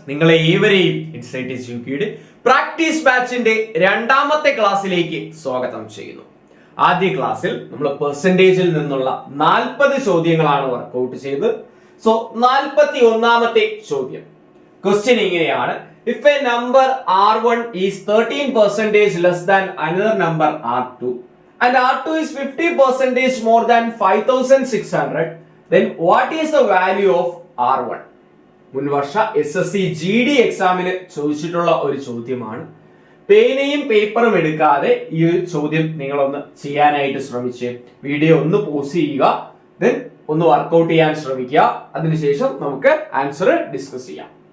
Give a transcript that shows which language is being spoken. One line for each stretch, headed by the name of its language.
Malayalam: നിങ്ങളെ ഏവരെയും insight യുപിയുടെ practice ബാച്ചിന്റെ രണ്ടാമത്തെ ക്ലാസ്സിലേക്ക് സ്വാഗതം ചെയ്യുന്നു. ആദ്യ ക്ലാസ്സിൽ നമ്മൾ പെർസെന്റേജിൽ നിന്നുള്ള 40 ചോദ്യങ്ങളാണ് വർക്ക്ഔട്ട് ചെയ്തത്. സോ 41ാമത്തെ ചോദ്യം ക്വസ്റ്റ്യൻ ഇങ്ങനെയാണ്:
English: If a number R1 is 13% less than another number R2 and R2 is 50% more than 5600, then what is the value of R1?
Malayalam: മുൻവർഷ SSC GD എക്സാമിന് ചോദിച്ചിട്ടുള്ള ഒരു ചോദ്യമാണ്. പേനയും പേപ്പറും എടുക്കാതെ ഈ ഒരു ചോദ്യം നിങ്ങളൊന്ന് ചെയ്യാനായിട്ട് ശ്രമിച്ച് വീഡിയോ ഒന്ന് പോസ് ചെയ്യുക, ദെൻ ഒന്ന് വർക്ക്ഔട്ട് ചെയ്യാൻ ശ്രമിക്കുക. അതിനുശേഷം നമുക്ക് ആൻസർ ഡിസ്കസ് ചെയ്യാം.